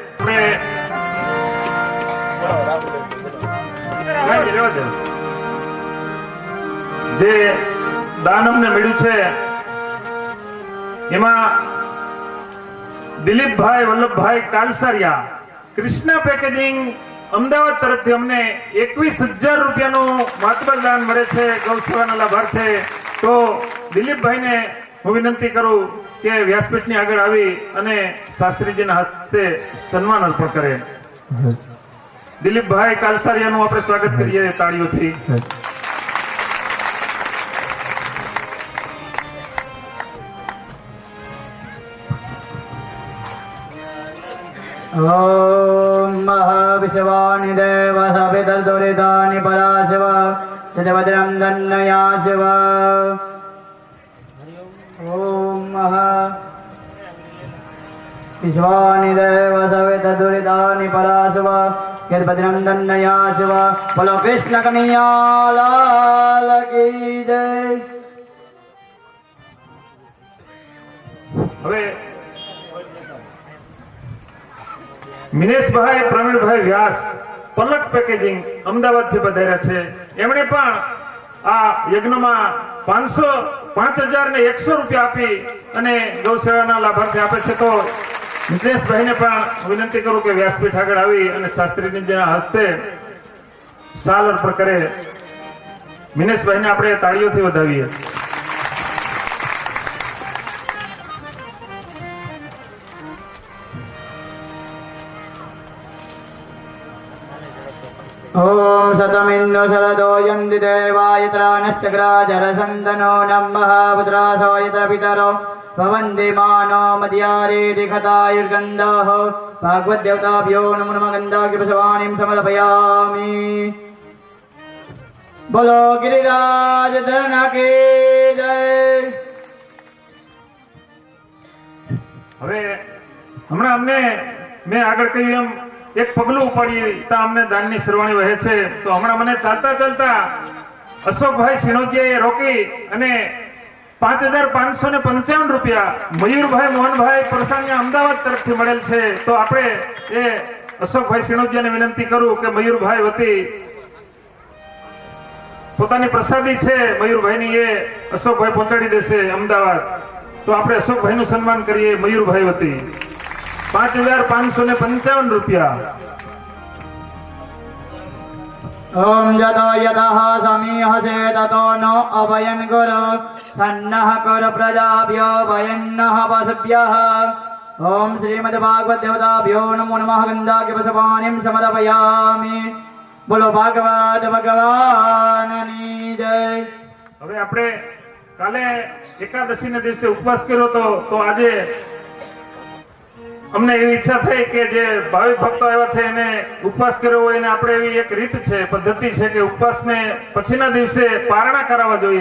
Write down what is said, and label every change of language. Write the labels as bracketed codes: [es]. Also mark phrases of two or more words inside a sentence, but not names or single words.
[gu] જે દાન અમને મળ્યું છે એમાં દિલીપભાઈ વલ્લભભાઈ કાલસારિયા કૃષ્ણા પેકેજિંગ અમદાવાદ તરફથી અમને 21,000 રૂપિયાનું માતબર દાન મળે છે ગૌસેવાના લાભાર્થે. તો દિલીપભાઈને હું વિનંતી કરું કે વ્યાસપીઠની આગળ આવી અને શાસ્ત્રીજીના હસ્તે સન્માન અર્પણ કરે. દિલીપભાઈ કાલસારિયાનું આપણે સ્વાગત કરીએ તાળીઓથી. [sa] ओम महाविश्वानि देव सवितर्दुरितानि पराशिव सजभद्रं दन्नया शिव. ओम महाविश्वानि देव सवितर्दुरितानि पराशिव सजभद्रं दन्नया शिव. [hi] बोलो कृष्ण कन्हैया लाल की जय. [gu] હવે મિનેશભાઈ પ્રવીણભાઈ વ્યાસ પલક પેકેજિંગ અમદાવાદ થી પધાર્યા છે. એમણે પણ આ યજ્ઞમાં 5,001 રૂપિયા આપી અને ગૌસેવાના લાભાર્થી આપે છે. તો મિનેશભાઈને પણ વિનંતી કરું કે વ્યાસપીઠ આગળ આવી અને શાસ્ત્રીજીના હસ્તે સાલ અર્પણ કરે. મિનેશભાઈને આપણે તાળીઓથી વધાવીએ. [sa] ओम सतमिन्दु शरदो यन्ति देवायत्र नष्टग्राजरसन्दनो नमः पुत्रासोयत्र पितरो भवन्ति मानो मध्यारेति कथायुर्गन्धः भागवद्देवताभ्यो नमो नमः गन्धाग्निप्रसवाणीं समर्पयामि. [hi] बोलो गिरिराज धरण की जय. [gu] હવે હમણાં અમને મેં આગળ કહ્યું એમ એક પગલું ઉપાડીએ ત્યાં અમને દાનની સરવાણી વહે છે. તો હમણાં મને ચાલતા ચાલતા અશોકભાઈ સિણોદિયાએ રોકી અને 5,555 રૂપિયા મયુરભાઈ મોહનભાઈ પરસાણીયા અમદાવાદ તરફથી મળેલ છે. તો આપણે એ અશોકભાઈ સિણોદિયાને વિનંતી કરું કે મયુરભાઈ વતી પોતાની પ્રસાદી છે મયુરભાઈની એ અશોકભાઈ પહોંચાડી દેશે અમદાવાદ. તો આપણે અશોકભાઈનું સન્માન કરીએ મયુરભાઈ વતી 5,555 રૂપિયા. [sa] ओम जतो यतः समीह से ततो नो अभयन गुरु सन्नः कर प्रजाभ्यो भयन्नः पशुभ्यः. ओम श्रीमद् भागवत देवताभ्यो नमो नमः गन्धाग्निप्रसवाणीं समर्पयामि. [gu] બોલો ભાગવત ભગવાનની જય. હવે આપણે કાલે એકાદશીના દિવસે ઉપવાસ કર્યો તો આજે અમને એવી ઈચ્છા થઈ કે જે ભાવિક ભક્તો આવ્યા છે એને ઉપવાસ કર્યો હોય એને આપણે એવી એક રીત છે, પદ્ધતિ છે કે ઉપવાસને પછીના દિવસે પારણા કરાવવા જોઈએ.